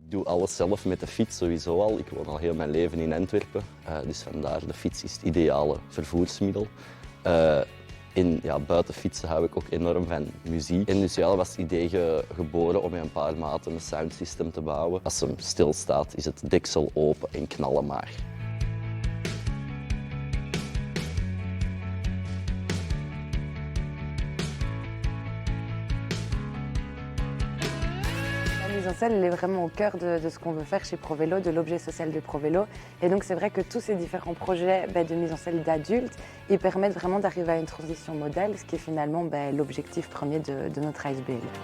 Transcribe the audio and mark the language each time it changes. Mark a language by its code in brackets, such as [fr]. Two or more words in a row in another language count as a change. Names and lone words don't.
[nl] Ik doe alles zelf met de fiets sowieso al. Ik woon al heel mijn leven in Antwerpen. Dus vandaar, de fiets is het ideale vervoersmiddel. Buiten fietsen hou ik ook enorm van muziek. En dus ja, was het idee geboren om met een paar maten een soundsystem te bouwen. Als hem stilstaat is het deksel open en knallen maar. [fr] La mise en scène, elle est vraiment au cœur de ce qu'on veut faire chez ProVélo, de l'objet social de ProVélo. Et donc c'est vrai que tous ces différents projets de mise en scène d'adultes, ils permettent vraiment d'arriver à une transition modale, ce qui est finalement l'objectif premier de notre ASBL.